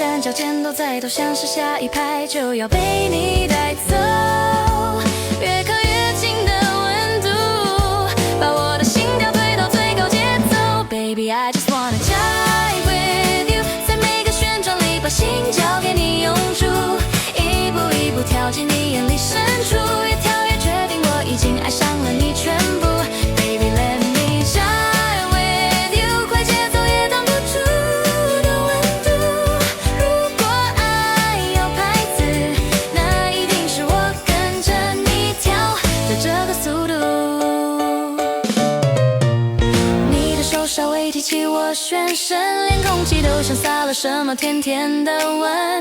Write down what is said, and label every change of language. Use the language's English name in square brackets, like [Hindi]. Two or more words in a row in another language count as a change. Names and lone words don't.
[Chinese] 脚尖都在抖，像是下一拍就要被你带走。越靠越近的温度，把我的心跳推到最高节奏。 [English] Baby, I just wanna die with you， [Chinese] 在每个旋转里把心交给你永驻，一步一步跳进你眼里深处，越跳越确定我已经爱上了你全部。 [English] Baby, let me die with you， [Chinese] 快节奏也挡不住的温度。如果爱有拍子，那一定是我跟着你跳的这个速度。你的手稍微提起我全身，连空气都像撒了什么甜甜的吻。